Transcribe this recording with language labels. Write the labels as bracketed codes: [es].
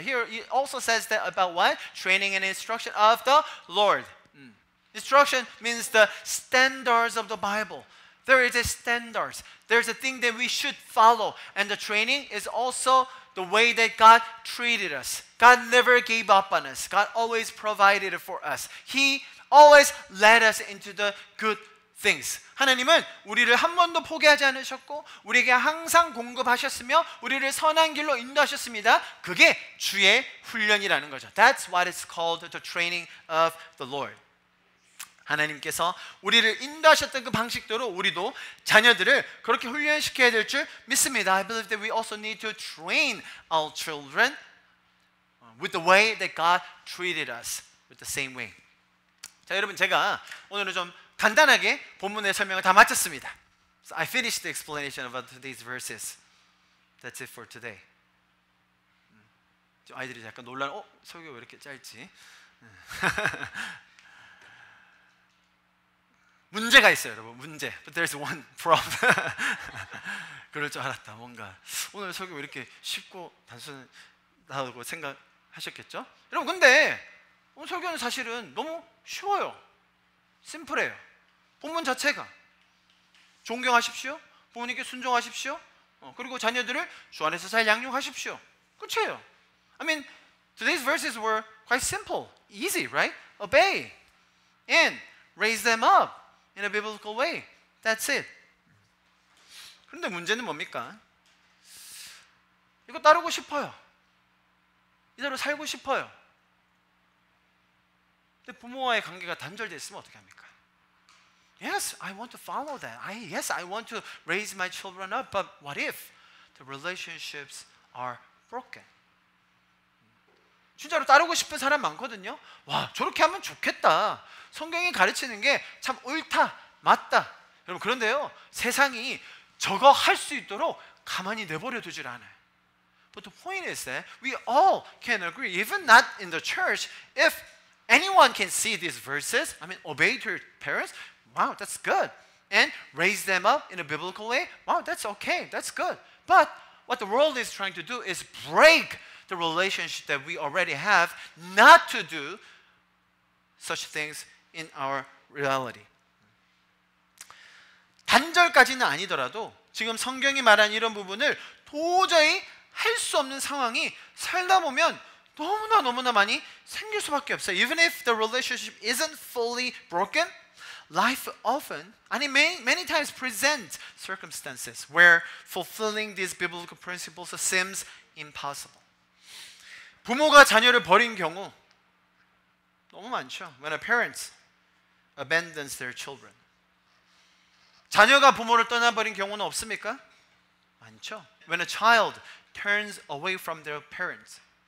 [en] Here it also says that about what? Training and instruction of the Lord. Instruction means the standards of the Bible. There is a standards. There's a thing that we should follow. And the training is also the way that God treated us. God never gave up on us. God always provided for us. He always led us into the good things. [ko] 하나님은 우리를 한 번도 포기하지 않으셨고 우리에게 항상 공급하셨으며 우리를 선한 길로 인도하셨습니다. 그게 주의 훈련이라는 거죠. [en] That's what is called the training of the Lord. [ko] 하나님께서 우리를 인도하셨던 그 방식대로 우리도 자녀들을 그렇게 훈련시켜야 될 줄 믿습니다. [en] I believe that we also need to train our children with the way that God treated us, with the same way. [ko] 자, 여러분 제가 오늘은 좀 간단하게 본문의 설명을 다 마쳤습니다. [en] So I finished the explanation about today's verses. That's it for today. [ko] 아이들이 약간 놀란, 설교 왜 이렇게 짧지? 문제가 있어요, 여러분. 문제. [en] But there's one problem. [ko] 그럴 줄 알았다. 뭔가 오늘 설교 왜 이렇게 쉽고 단순하다고 생각하셨겠죠? 여러분, 근데 오늘 설교는 사실은 너무 쉬워요. 심플해요. 본문 자체가 존경하십시오, 부모님께 순종하십시오, 그리고 자녀들을 주 안에서 잘 양육하십시오. 끝이에요. [en] I mean, today's verses were quite simple, easy, right? Obey and raise them up in a biblical way. That's it. [ko] 그런데 문제는 뭡니까? 이거 따르고 싶어요. 이대로 살고 싶어요. 근데 부모와의 관계가 단절되어 있으면 어떻게 합니까? [en] Yes, I want to follow that. Yes, I want to raise my children up. But what if the relationships are broken? [ko] 진짜로 따르고 싶은 사람 많거든요. 와, 저렇게 하면 좋겠다. 성경이 가르치는 게 참 옳다, 맞다. 여러분, 그런데요, 세상이 저거 할 수 있도록 가만히 내버려 두질 않아요. [en] But the point is that we all can agree, even not in the church, if anyone can see these verses, I mean, obey to your parents, wow, that's good. And raise them up in a biblical way, wow, that's okay, that's good. But what the world is trying to do is break the relationship that we already have, not to do such things in our reality. [ko] 단절까지는 아니더라도 지금 성경이 말한 이런 부분을 도저히 할 수 없는 상황이 살다 보면 너무나 많이 생길 수밖에 없어요. [en] Even if the relationship isn't fully broken, life often, and many times presents circumstances where fulfilling these biblical principles seems impossible. [ko] 부모가 자녀를 버린 경우 너무 많죠. [en] When a parent abandons their children. [ko] 자녀가 부모를 떠나버린 경우는 없습니까? 많죠. [en] When a child turns away from their parents.